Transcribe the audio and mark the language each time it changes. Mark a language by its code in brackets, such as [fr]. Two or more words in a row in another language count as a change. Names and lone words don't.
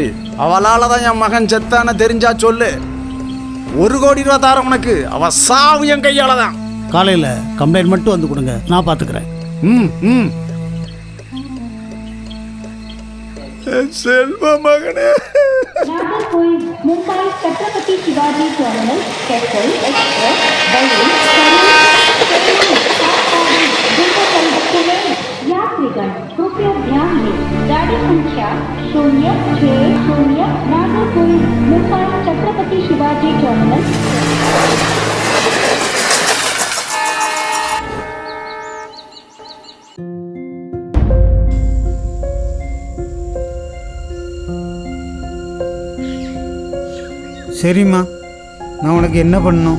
[ta] அவளால் தான் என் மகன் செத்தான தெரிஞ்சா சொல்லு. 1 கோடி ரூபா தாரம் உனக்கு. அவள் சாவு என் கையால் தான். காலையில் கம்ப்ளைண்ட் மட்டும் வந்து கொடுங்க, நான் பார்த்துக்கிறேன். ம். செல்வ மகனே. [hi] मुंबई छत्रपति शिवाजी टर्मिनल स्पेशल एक्सप्रेस यात्रीगण कृपया ध्यान दें, गाड़ी संख्या 060 नागरकोइल मुंबई छत्रपति शिवाजी टर्मिनल। [ta] சரிம்மா, நான் உனக்கு என்ன பண்ணணும்?